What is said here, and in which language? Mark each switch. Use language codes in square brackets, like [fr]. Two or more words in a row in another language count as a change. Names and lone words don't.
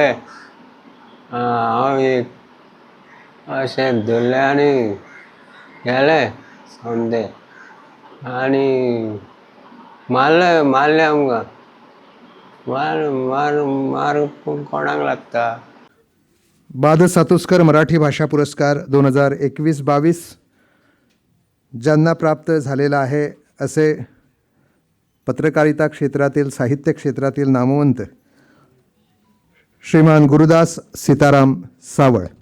[kok] हांव एक अशें धरले आनी गेले सोमते आनी मारले आमकां. मार कोणाक लागता. [mr] बाद सातुस्कर मराठी भाषा पुरस्कार 2021-22 ज्यांना प्राप्त झालेला आहे असे पत्रकारिता क्षेत्रातील साहित्य क्षेत्रातील नामवंत श्रीमान गुरुदास सीताराम सावळ.